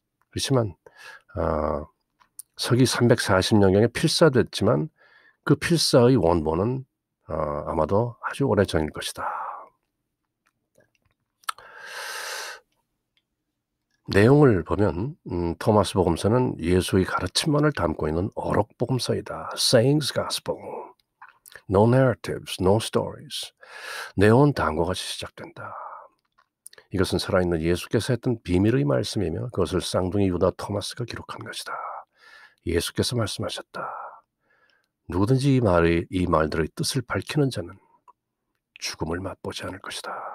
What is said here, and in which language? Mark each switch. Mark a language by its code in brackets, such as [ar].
[ko] 그렇지만 서기 340년경에 필사됐지만 그 필사의 원본은 아마도 아주 오래전일 것이다. 내용을 보면 토마스 복음서는 예수의 가르침만을 담고 있는 어록 복음서이다. [en] Sayings Gospel. No narratives, no stories. [ko] 내용은 다음과 같이 시작된다. 이것은 살아있는 예수께서 했던 비밀의 말씀이며 그것을 쌍둥이 유다 토마스가 기록한 것이다. 예수께서 말씀하셨다. 누구든지 이 말들의 뜻을 밝히는 자는 죽음을 맛보지 않을 것이다.